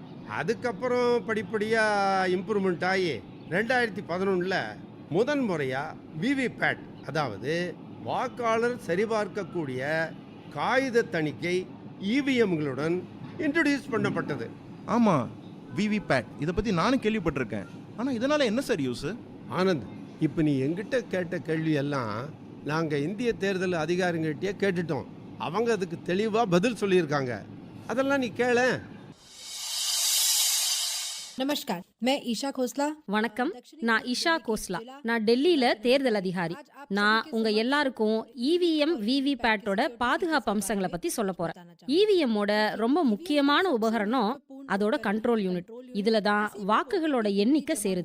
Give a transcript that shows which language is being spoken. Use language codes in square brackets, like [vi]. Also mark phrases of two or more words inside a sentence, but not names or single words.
[ta] அதுக்கப்புறம் படிப்படியாக இம்ப்ரூவ்மெண்ட் ஆகி 2011 முதன் முறையாக விவிபேட், அதாவது வாக்காளர் சரிபார்க்கக்கூடிய காகித தணிக்கை இவிஎம்களுடன் இன்ட்ரடியூஸ் பண்ணப்பட்டது. ஆமாம், விவிபேட் இதை பற்றி நானும் கேள்விப்பட்டிருக்கேன். ஆனால் இதனால் என்ன சார் யூஸு? ஆனந்த், இப்போ நீ எங்கிட்ட கேட்ட கேள்வி எல்லாம் நாங்கள் இந்திய தேர்தல் அதிகாரிகிட்டே கேட்டுட்டோம். அவங்க அதுக்கு தெளிவாக பதில் சொல்லியிருக்காங்க. அதெல்லாம் நீ கேள. [hi] नमस्कार, मैं ईशा खोसला. [ta] வணக்கம், நான் இஷா கோஸ்லா. நான் டெல்லியில தேர்தல் அதிகாரி. நான் உங்க எல்லாருக்கும் இவிஎம் விவிபேட்டோட பாதுகாப்பு அம்சங்களை பத்தி சொல்ல போறேன். இவிஎம்மோட ரொம்ப முக்கியமான உபகரணம் அதோட கண்ட்ரோல் யூனிட். இதுல தான் வாக்குகளோட எண்ணிக்கை சேருது.